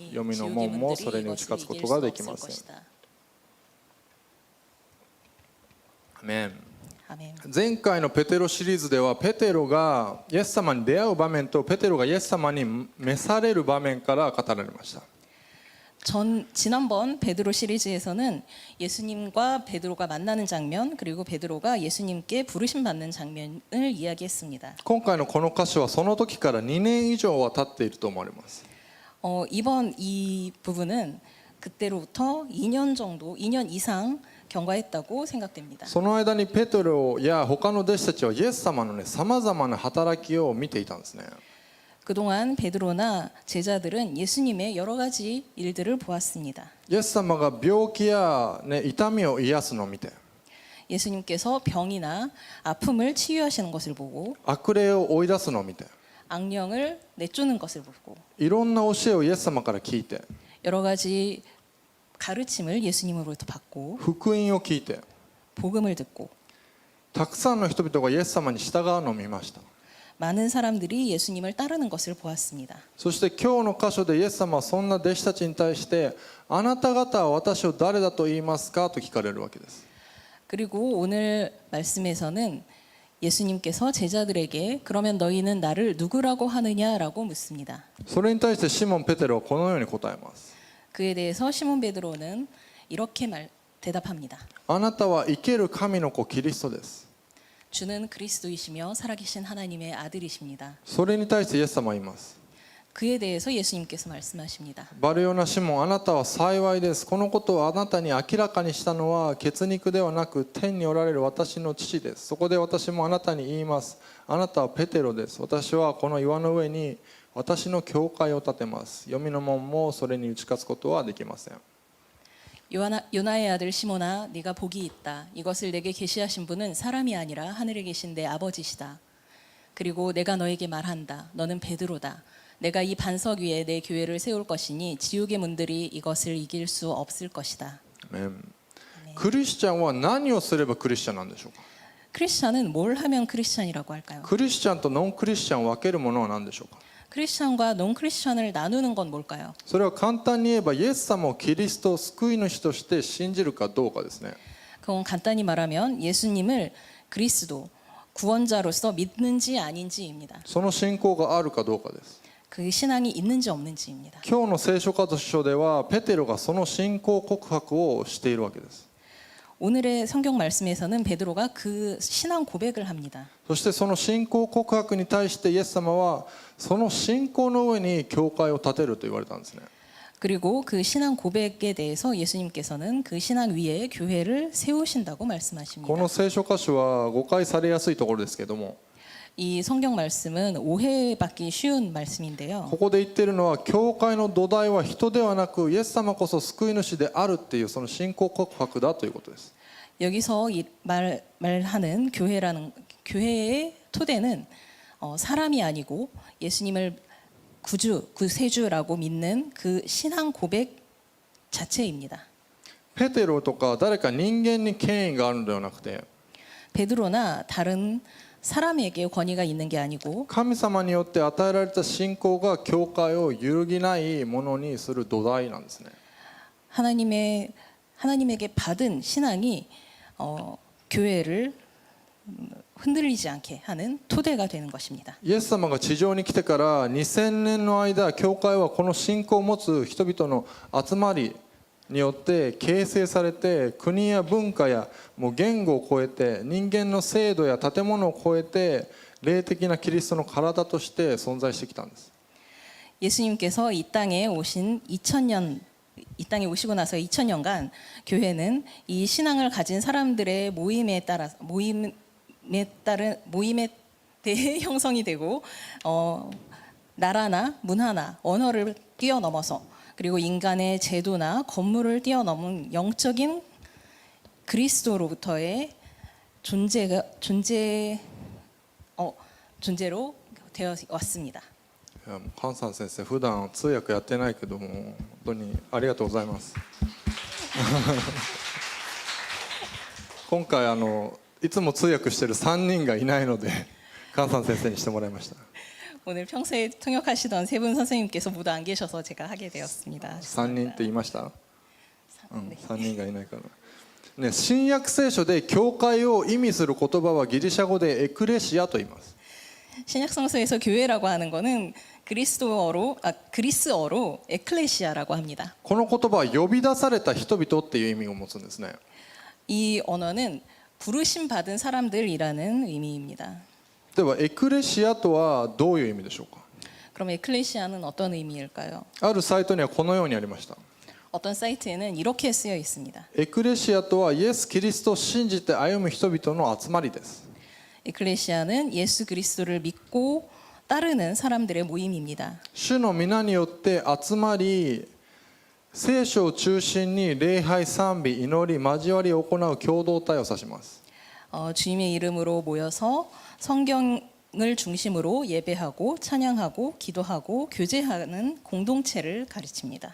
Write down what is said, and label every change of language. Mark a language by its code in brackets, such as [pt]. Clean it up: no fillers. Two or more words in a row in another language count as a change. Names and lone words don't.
[ja] 黄泉の門もそれに打ち勝つことができません。アメン。前回のペテロシリーズではペテロがイエス様に出会う場面とペテロがイエス様に召される場面から語られました。 [ko] 지난번 베드로 시리즈에서는 예수님과 베드로가 만나는 장면 그리고 베드로가 예수님께 부르심 받는 장면을 이야기했습니다. [ja] 今回のこの箇所はその時から2年以上は経っていると思われます。 [ko] 이번 이 부분은 그때로부터 2년 정도, 2년 이상 경과했다고 생각됩니다. [ja] その間にペテロや他の弟子たちはイエス様のね、様々な働きを見ていたんですね。 [ko] 그동안 베드로나 제자들은 예수님의 여러 가지 일들을 보았습니다. [ja] イエス様が病気や、ね、痛みを癒すのを見て、 [ko] 예수님께서 병이나 아픔을 치유하시는 것을 보고 [ja] 悪霊を追い出すのを見て、 [ko] 악령을 내쫓는 것을 보고 [ja] いろんな教えをイエス様から聞いて、 [ko] 여러 가지 가르침을 예수님으로부터 받고 [ja] 福音を聞いて、 [ko] 복음을 듣고 [ja] たくさんの人々がイエス様に従うのを見ました。 [ko] 많은 사람들이 예수님을 따르는 것을 보았습니다. [ja] そして今日の箇所でイエス様はそんな弟子たちに対してあなた方は私を誰だと言いますかと聞かれるわけです。 [ko] 그리고 오늘 말씀에서는 예수님께서 제자들에게 그러면 너희는 나를 누구라고 하느냐라고 묻습니다. [ja] それに対してシモン・ペテロはこのように答えます。 [ko] 그에 대해서 시몬 베드로는 이렇게 대답합니다. [ja] あなたは生ける神の子キリストです。 [ko] 주는 그리스도이시며 살아계신 하나님의 아들이십니다. [ja] それに対してイエス様は言います。 [ko] 그에 대해서 예수님께서 말씀하십니다. [ja] バルヨナ・シモン、あなたは幸いです。このことをあなたに明らかにしたのは血肉ではなく天におられる私の父です。そこで私もあなたに言います。あなたはペテロです。私はこの岩の上に私の教会を建てます。黄泉の門もそれに打ち勝つことはできません。 [ko] 요나의 아들 시몬아 네가 복이 있다. 이것을 내게 계시하신 분은 사람이 아니라 하늘에 계신 내 아버지시다. 그리고 내가 너에게 말한다. 너는 베드로다. 내가 이 반석 위에 내 교회를 세울 것이니 지옥의 문들이 이것을 이길 수 없을 것이다. [ja] クリスチャンは何をすればクリスチャンなんでしょうか。 [ko] 크리스찬은 뭘 하면 크리스찬이라고 할까요? [ja] クリスチャンとノンクリスチャンを分けるものは何でしょうか。 [ko] 크리스찬과 논 크리스찬을 나누는 건 뭘까요? [ja] それは簡単に言えばイエス様をキリスト救い主として信じるかどうかですね。 [ko] 그건 간단히 말하면 예수님을 그리스도 구원자로서 믿는지 아닌지입니다. [ja] その信仰があるかどうかです。 [ko] 그 신앙이 있는지 없는지입니다. [ja] 今日の聖書箇所ではペテロがその信仰告白をしているわけです。 [ko] 오늘의 성경 말씀에서는 베드로가 그 신앙 고백을 합니다. [ja] そしてその信仰告白に対してイエス様はその信仰の上に教会を建てると言われたんですね。 [ko] 그리고 그 신앙 고백에 대해서 예수님께서는 그 신앙 위에 교회를 세우신다고 [ja] こ [ko] 말씀하십니다. [ja] の聖書箇所は誤解されやすいところですけども、 [ko] 이 성경 말씀은 오해받기 쉬운 말씀인데요. [ja] ここで言っているのは教会の土台は人ではなくイエス様こそ救い主であるっていうその信仰告白だということです。 [ko] 여기서 말하는 교회의 토대는 사람이 아니고 예수님을 구세주라고 믿는 그 신앙 고백 자체입니다. [ja] ペテロとか誰か人間に権威があるのではなくて、 [ko] 베드로나 다른 사람에게 권위가 있는 게 아니고 [ja] 神様によって与えられた信仰が教会を揺るぎないものにする土台なんですね。 [ko] 하나님에게 받은 신앙이 교회를 흔들리지 않게 하는 토대가 되는 것입니다. [ja] イエス様が地上に来てから2000年の間、教会はこの信仰を持つ人々の集まりによって形成されて、国や文化やもう言語を超えて、人間の制度や建物を超えて霊的なキリストの体として存在してきたんです。 [ko] 예수님께서 이 땅에 오시고 나서 2000년간 교회는 이 신앙을 가진 사람들의 모임에 대해 형성이 되고 나라나 문화나 언어를 뛰어넘어서 그리고 인간의 제도나 건물을 뛰어넘은 영적인 그리스도로부터의 존재로 되어 왔습니다. [ja] いやもうカンさん先生、普段通訳やってないけども本当にありがとうございます。今回いつも通訳してる3人がいないのでカンさん先生にしてもらいました。 [ko] 오늘 평소에 통역하시던 세 분 선생님께서 모두 안 계셔서 제가 하게 되었습니다. [ja] 3 人って言いました？ [ko] 네. [ja] 3人がいないから、ね、新約聖書で教会を意味する言葉はギリシャ語でエクレシアと言います。 [ko] 신약 성서에서 교회라고 하는 거는 그리스어로 에클레시아라고 합니다. [ja] この言葉は呼び出された人々っていう意味を持つんですね。 [ko] 이 언어는 부르심 받은 사람들이라는 의미입니다. [ja] ではエクレシアとはどういう意味でしょうか？ [ko] 그럼 에클레시아는 어떤 의미일까요? [ja] あるサイトにはこのようにありました。 [ko] 어떤 사이트에는 이렇게 쓰여 있습니다. [ja] エクレシアとはイエス・キリストを信じて歩む人々の集まりです。 [ko] 에클레시아는 예수 그리스도를 믿고 따르는 사람들의 모임입니다. [ja] 主の皆によって集まり、聖書を中心に礼拝、賛美、祈り、交わりを行う共同体を指します。 [ko] 주님의 이름으로 모여서 성경을 중심으로 예배하고 찬양하고 기도하고 교제하는 공동체를 가르칩니다.